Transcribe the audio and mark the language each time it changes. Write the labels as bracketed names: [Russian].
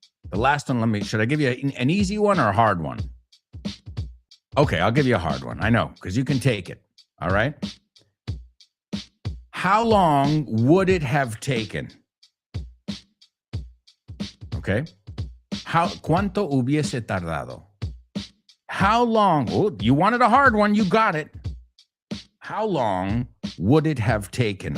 [English] The last one, should I give you an easy one or a hard one? Okay, I'll give you a hard one. I know, because you can take it. All right? How long would it have taken? Okay? [Spanish] ¿Cuánto hubiese tardado? [English] How long? Oh, you wanted a hard one, you got it. How long would it have taken?